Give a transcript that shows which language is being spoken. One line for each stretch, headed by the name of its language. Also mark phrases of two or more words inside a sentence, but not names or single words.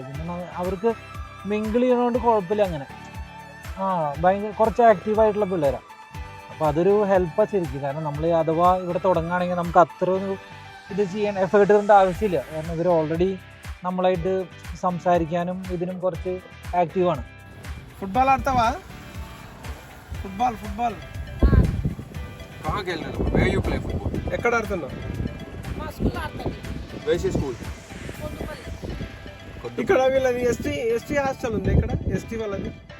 Malayalam: പിന്നെ അവർക്ക് മിങ്കിൾ ചെയ്യണോണ്ട് കുഴപ്പമില്ല അങ്ങനെ. ഭയങ്കര കുറച്ച് ആക്റ്റീവായിട്ടുള്ള പിള്ളേരാണ്. അപ്പോൾ അതൊരു ഹെൽപ്പാണ് ശരിക്കും. കാരണം നമ്മൾ അഥവാ ഇവിടെ തുടങ്ങുകയാണെങ്കിൽ നമുക്ക് അത്ര ഇത് ചെയ്യാൻ എഫേർട്ട് ഇടേണ്ട ആവശ്യമില്ല. കാരണം ഇവർ ഓൾറെഡി നമ്മളായിട്ട് സംസാരിക്കാനും ഇതിനും കുറച്ച് ആക്റ്റീവാണ്.
Telugu: ఫుట్బాల్ ఆడతావా? ఫుట్బాల్ ఎక్కడ ఆడుతున్నావు? ఇక్కడ వీళ్ళది
English: ST hostel
Telugu: ఉంది ఇక్కడ, ఎస్టీ వాళ్ళది.